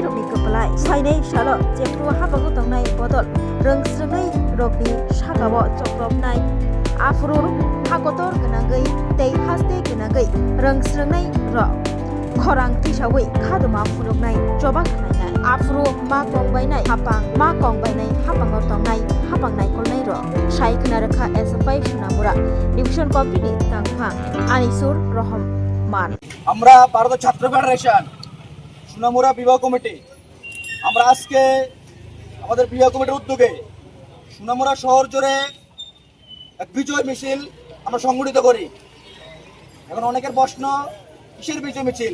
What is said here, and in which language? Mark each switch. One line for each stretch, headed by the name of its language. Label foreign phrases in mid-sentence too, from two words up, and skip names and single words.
Kok Borok: rokni kaplai sainai salo jepru habango tongnai bodol rongsrungnai rokni sakao chokropnai afrur hakotor gnangai tei haste gnangai rongsrungnai rok khorang tisawi khaduma phuruknai jobang khlainai afru ma kongbainai hapango tongnai hapangnai kolnai ro Shaikhna rakha SFI Sunamura Division Committee tangphang Anisur Rahman
Bangla: আমরা ভারত ছাত্র ফেডারেশন সুনামুরা বিভাগ কমিটি আমরা আজকে আমাদের বিভাগ কমিটির উদ্যোগে সুনামুরা শহর জুড়ে এক বিজয় মিছিল আমরা সংগঠিত করি। এখন অনেকের প্রশ্ন কিসের বিজয় মিছিল?